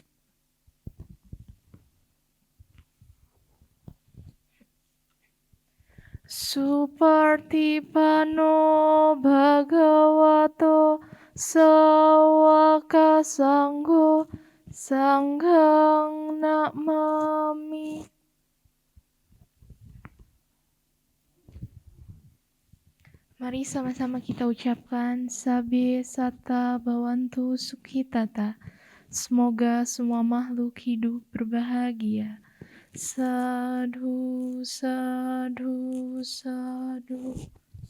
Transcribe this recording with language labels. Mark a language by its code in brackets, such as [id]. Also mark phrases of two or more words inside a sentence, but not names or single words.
[pi] Supartipano bhagavato sawaka sangho sanghang namami. [id] Mari sama-sama kita ucapkan [pi] Sabe Sata Bhavantu Sukhitata. [id] Semoga semua makhluk hidup berbahagia. [pi] Sadhu, sadhu, sadhu.